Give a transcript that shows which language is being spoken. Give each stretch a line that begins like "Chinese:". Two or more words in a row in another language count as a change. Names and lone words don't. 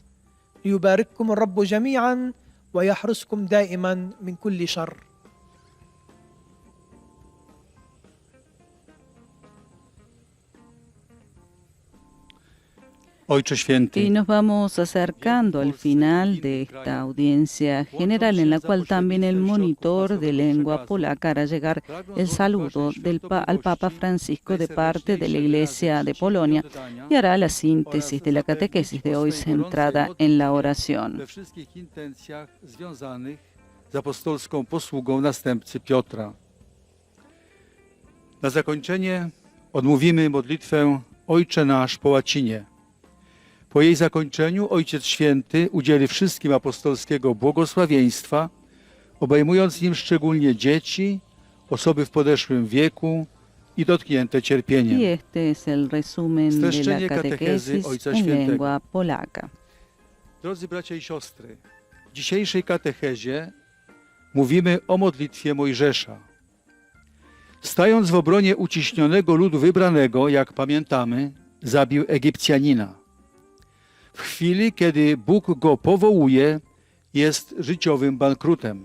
Arabic: ليبارككم الرب جميعا ويحرسكم دائما من كل شر.
Spanish: Y nos vamos acercando al final de esta audiencia general, en la cual también el monitor de lengua polaca hará llegar el saludo al Papa Francisco de parte de la Iglesia de Polonia y hará la síntesis de la catequesis de hoy centrada en la oración.
Polish: Z apostolską posługą następcy Piotra. Na zakończenie odmówimy modlitwę Ojcze Nasz po łacinie. Po jej zakończeniu Ojciec Święty udzieli wszystkim apostolskiego błogosławieństwa, obejmując nim szczególnie dzieci, osoby w podeszłym wieku i dotknięte cierpieniem.
Spanish: Y este es el resumen de la catequesis en lengua polaca.
Polish: Drodzy bracia i siostry, w dzisiejszej katechezie mówimy o modlitwie Mojżesza. Stając w obronie uciśnionego ludu wybranego, jak pamiętamy, zabił Egipcjanina. W chwili, kiedy Bóg go powołuje, jest życiowym bankrutem.